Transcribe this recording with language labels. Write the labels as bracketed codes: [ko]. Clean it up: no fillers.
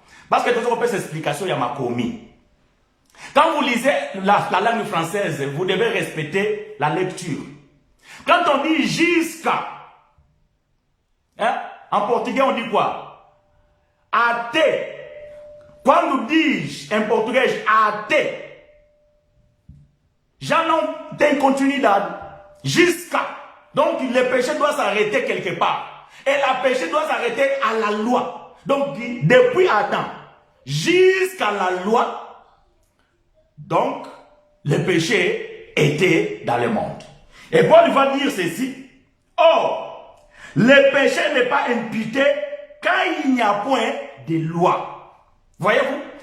[fr] Parce que tout cette explication, il y a ma commis. Quand vous lisez la langue française, vous devez respecter la lecture. Quand on dit jusqu'à, hein, en portugais, on dit quoi? [pt] Até. Quando diz em português até, já não tem continuidade. [fr] Jusqu'à. Donc le péché doit s'arrêter quelque part. Et le péché doit s'arrêter à la loi. Donc depuis Adam jusqu'à la loi, donc le péché était dans le monde. Et Paul va dire ceci. Or, le péché n'est pas imputé quand il n'y a point de loi. Voyez-vous?